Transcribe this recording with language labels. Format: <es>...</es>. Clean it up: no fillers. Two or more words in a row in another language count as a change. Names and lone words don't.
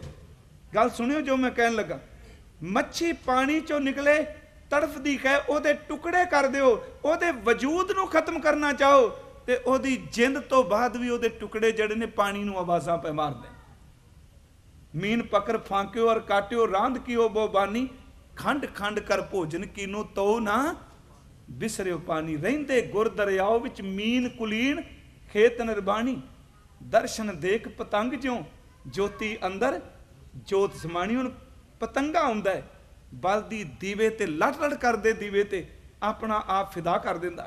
<pa>ਗੱਲ ਸੁਣਿਓ ਜੋ ਮੈਂ ਕਹਿਣ ਲੱਗਾ। ਮੱਛੀ ਪਾਣੀ ਚੋਂ ਨਿਕਲੇ ਤੜਫਦੀ ਹੈ, ਓਦੇ ਟੁਕੜੇ ਕਰ ਦਿਓ, ਓਦੇ ਵਜੂਦ ਨੂੰ ਖ਼ਤਮ ਕਰਨਾ ਚਾਹੋ ਤੇ ਓਦੀ ਜਿੰਦ ਤੋ ਬਾਦ ਭੀ ਓਦੇ ਟੁਕੜੇ ਜਿਹੜੇ ਨੇ ਪਾਣੀ ਨੂੰ ਆਵਾਜ਼ਾਂ ਪੇ ਮਾਰਦੇ।</pa> <bra>मीन पकड़ फांक्यो और काट्यो रांध कियो बो बानी, खंड खंड कर भोजन कीनो तो ना बिसरियो पानी।</bra> <pa>ਰਹਿੰਦੇ ਗੁਰ ਦਰਿਆਓ ਵਿਚ ਮੀਨ ਕੁਲੀਨ ਖੇਤ ਨਿਰਬਾਣੀ, ਦਰਸ਼ਨ ਦੇਖ ਪਤੰਗ ਜਿਉਂ ਜੋਤੀ ਅੰਦਰ ਜੋਤ ਸਮਾਣੀ। ਹੁਣ ਪਤੰਗਾ ਹੁੰਦਾ ਹੈ, ਬਲਦੀ ਦੀਵੇ ਤੇ ਲਟ ਲਟ ਕਰਦੇ ਦੀਵੇ ਤੇ ਅਪਣਾ ਆਪ ਫ਼ਿਦਾ ਕਰ ਦਿੰਦਾ।</pa>